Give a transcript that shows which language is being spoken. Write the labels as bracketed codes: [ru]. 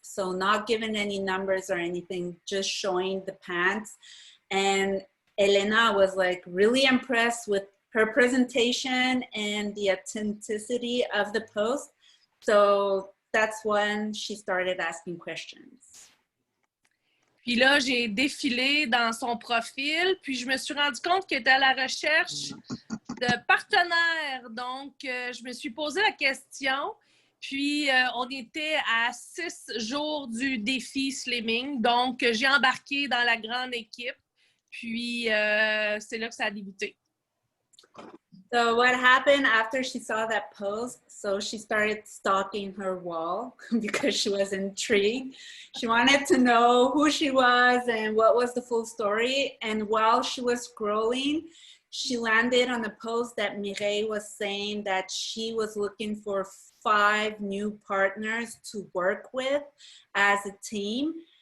[en] So not giving any numbers or anything, just showing the pants. And Elena was like really impressed with her presentation and the authenticity of the post. So that's when she started asking questions. [fr] Puis là, j'ai défilé dans son profil, puis je me suis rendu compte qu'elle était à la recherche de partenaires. Donc, je me suis posé la question, puis on était à 6 jours du défi Slimming. Donc, j'ai embarqué dans la grande équipe, puis c'est là que ça a débuté. [en] So what happened after she saw that post, so she started stalking her wall because she was intrigued. She wanted to know who she was and what was the full story. And while she was scrolling, she landed on a post that Mireille was saying that she was looking for 5 new partners to work with as a team.